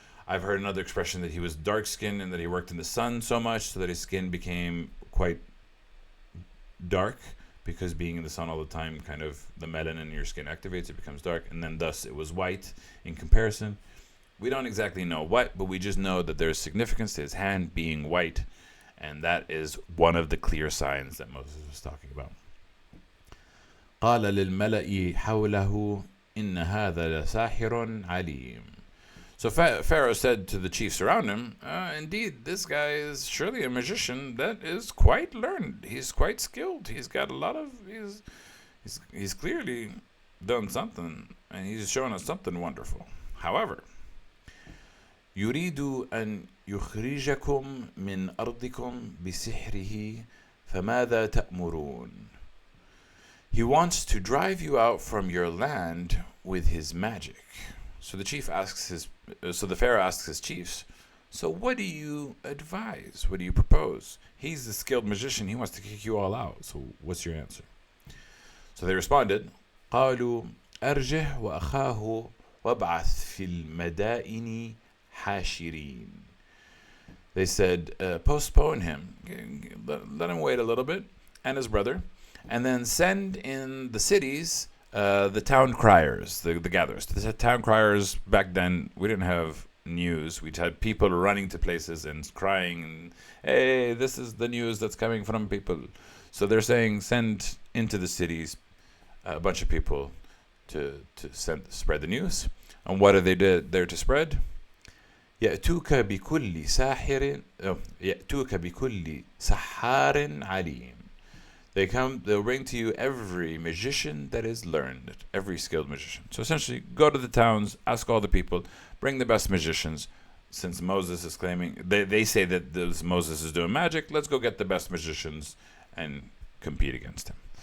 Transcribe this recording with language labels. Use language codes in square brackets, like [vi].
[en] I've heard another expression that he was dark skinned and that he worked in the sun so much so that his skin became quite dark, because being in the sun all the time, kind of the melanin in your skin activates, it becomes dark, and then thus it was white in comparison. We don't exactly know what, but we just know that there's significance to his hand being white, and that is one of the clear signs that Moses was talking about. [ar] قال للملأ حوله إن هذا لساحر عليم. [en] So Pharaoh said to the chiefs around him, indeed, this guy is surely a magician that is quite learned. He's quite skilled. He's got a lot of, he's clearly done something, and he's showing us something wonderful. [ar] However, يريد أن يخرجكم من أرضكم بسحره فماذا تأمرون. [en] He wants to drive you out from your land with his magic. So the Pharaoh asks his chiefs, so what do you advise? What do you propose? He's a skilled magician. He wants to kick you all out. So what's your answer? So they responded, [ar] قالوا أرجه وأخاه وابعث في المدائن حاشرين. [en] They said, postpone him. Let him wait a little bit, and his brother, and then send in the cities the town criers, the gatherers. The town criers, back then, we didn't have news. We had people running to places and crying, hey, this is the news that's coming from people. So they're saying, send into the cities a bunch of people to spread the news. And what are they there to spread? [ar] يأتوك بكل ساحر يأتوك بكل سحار عليم. [en] They'll bring to you every magician that is learned, every skilled magician. So essentially, go to the towns, ask all the people, bring the best magicians. Since Moses is claiming, they say that Moses is doing magic, let's go get the best magicians and compete against him.